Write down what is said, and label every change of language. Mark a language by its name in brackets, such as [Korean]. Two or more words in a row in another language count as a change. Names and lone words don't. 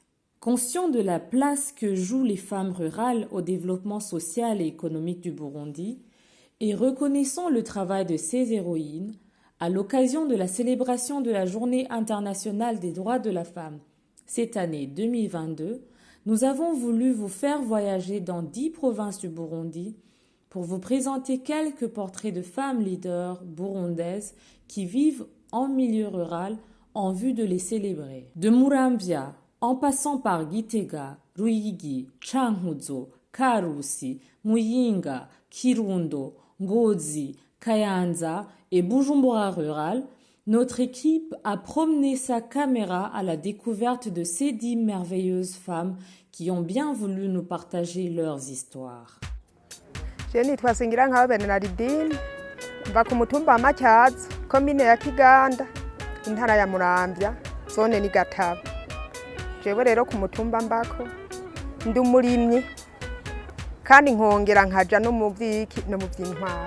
[French] Conscient de la place que jouent les femmes rurales au développement social et économique du Burundi, et reconnaissant le travail de ces héroïnes, à l'occasion de la célébration de la Journée internationale des droits de la femme cette année 2022, nous avons voulu vous faire voyager dans 10 provinces du Burundi pour vous présenter quelques portraits de femmes leaders burundaises qui vivent en milieu rural en vue de les célébrer. De Muramvya, en passant par Gitega, Ruyigi, Cankuzo, Karusi, Muyinga, Kirundo, Ngozi, Kayanza et Bujumbura rural, notre équipe a promené sa caméra à la découverte de ces 10 merveilleuses femmes qui ont bien voulu nous partager leurs histoires. [Rundi] Je nitwa Singiranka Bernardine, mva ku mutumba wa Matyazo, komine ya Kiganda, intara ya Muramvya, zone ni Gatabo. Jewe rero ku mutumba mbako ndi umurimyi kandi nkongera nkaja no mu vyiki no mu vy'intwaro.